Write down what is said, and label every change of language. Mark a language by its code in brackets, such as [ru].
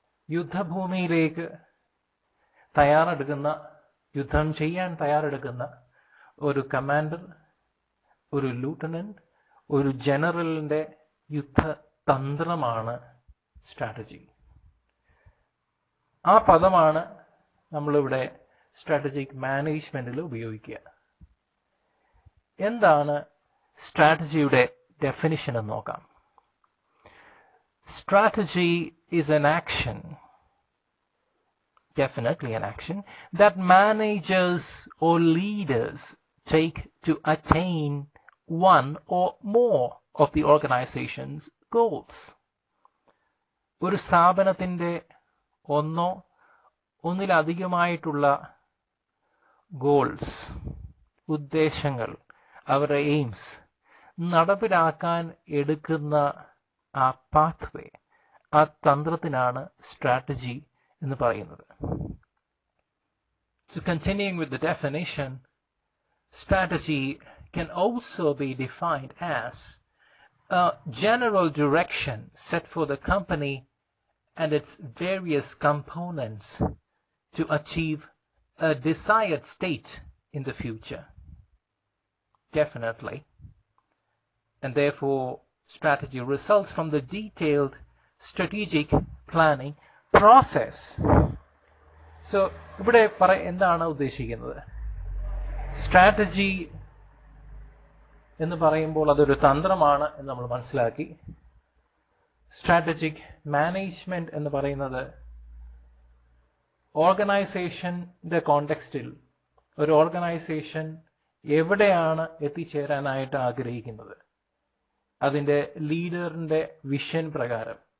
[ml] യുദ്ധഭൂമിയിലേക്ക് തയ്യാറെടുക്കുന്ന, യുദ്ധം ചെയ്യാൻ തയ്യാറെടുക്കുന്ന ഒരു കമാൻഡർ, ഒരു ലൂട്ടനന്റ്, ഒരു ജനറലിന്റെ യുദ്ധതന്ത്രമാണ് സ്ട്രാറ്റജി. ആ പദമാണ് നമ്മളിവിടെ സ്ട്രാറ്റജിക് മാനേജ്മെന്റിൽ ഉപയോഗിക്കുക. എന്താണ് സ്ട്രാറ്റജിയുടെ ഡെഫിനിഷൻ എന്ന് നോക്കാം. [en] Strategy is an action, definitely an action, that managers or leaders take to attain one or more of the organization's goals. [ml] ഒരു സ്ഥാപനത്തിന്റെ ഒന്നോ ഒന്നിലധികമായിട്ടുള്ള ഗോൾസ്, ഉദ്ദേശങ്ങൾ, അവരുടെ എയിംസ് നടപ്പിലാക്കാൻ എടുക്കുന്ന ആ പാത്വേ, ആ തന്ത്രത്തിനാണ് സ്ട്രാറ്റജി എന്ന് പറയുന്നത്. [en] So continuing with the definition, strategy can also be defined as a general direction set for the company and its various components to achieve a desired state in the future. Definitely. And therefore, strategy results from the detailed strategic planning process. [ml] So, ഇവിടെ എന്താണ് ഉദ്ദേശിക്കുന്നത്? Strategy എന്ന് പറയുമ്പോൾ അതൊരു തന്ത്രമാണ് എന്ന് നമ്മൾ മനസ്സിലാക്കി. സ്ട്രാറ്റജിക് മാനേജ്മെന്റ് എന്ന് പറയുന്നത് ഓർഗനൈസേഷന്റെ കോണ്ടെക്സ്റ്റിൽ ഒരു ഓർഗനൈസേഷൻ എവിടെയാണ് എത്തിച്ചേരാനായിട്ട് ആഗ്രഹിക്കുന്നത്, അതിന്റെ ലീഡറിന്റെ വിഷൻ പ്രകാരം.